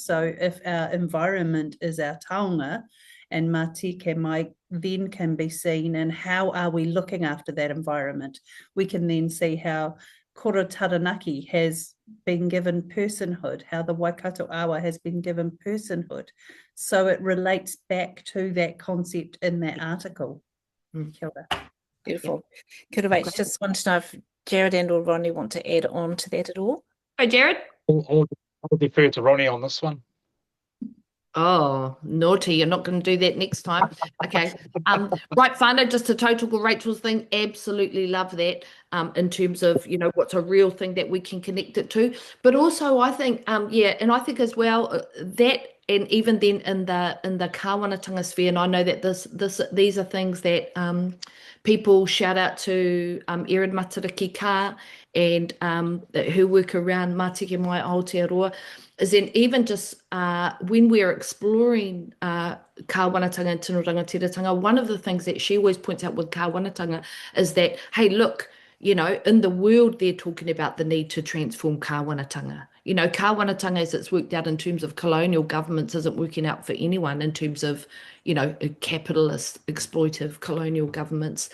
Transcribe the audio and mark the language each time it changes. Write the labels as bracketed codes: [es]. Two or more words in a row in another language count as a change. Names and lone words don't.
[en] So if our environment is our taonga, and Mātiki Mai then can be seen, and how are we looking after that environment? We can then see how Koro Taranaki has been given personhood, how the Waikato Awa has been given personhood. So it relates back to that concept in that article. [mi] Kia ora. Beautiful. Kia ora, Rach. [en] Just want to know if Jarrod and or Ronnie want to add on to that at all? Hi, Jarrod. I'll defer to Ronnie on this one. Oh, naughty. You're not going to do that next time. Okay. Right, whānau, just to total Rachel's thing, absolutely love that in terms of, what's a real thing that we can connect it to. But also I think, and I think as well that, and even then in the kāwanatanga sphere, and I know that these are things that people shout out to Erin Matariki Kā and who work around Mātiki Mai Aotearoa, is then even just when we're exploring kāwanatanga and [mi] tino rangatiratanga, [en] one of the things that she always points out with kāwanatanga is that, hey, look, in the world they're talking about the need to transform kāwanatanga. Kāwanatanga as it's worked out in terms of colonial governments isn't working out for anyone in terms of, capitalist, exploitive colonial governments.